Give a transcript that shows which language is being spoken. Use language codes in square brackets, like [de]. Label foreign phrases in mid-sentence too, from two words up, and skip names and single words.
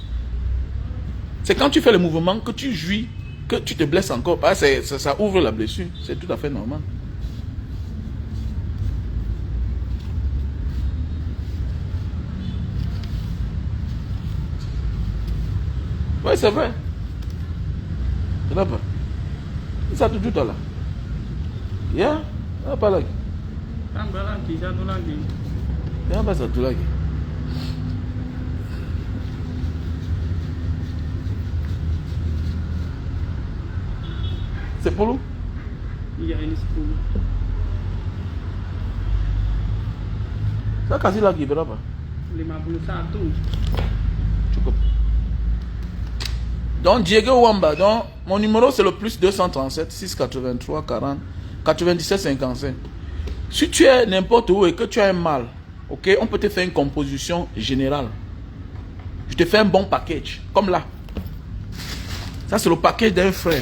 [fr] C'est quand tu fais le mouvement que tu jouis, que tu te blesses encore. Ça ouvre la blessure. C'est tout à fait normal. Oui, c'est vrai. [id] Kenapa? Satu juta lah. Ya, apa lagi? Tambah lagi, satu lagi. Kenapa satu lagi? Sepuluh? Iya, ini 10. Saya kasih lagi berapa? 51. Cukup. [fr] Donc Diego Wamba, donc mon numéro c'est le plus 237 683 40 97 55. Si tu es n'importe où et que tu as un mal, ok, on peut te faire une composition générale. Je te fais un bon package, comme là. Ça c'est le package d'un frère.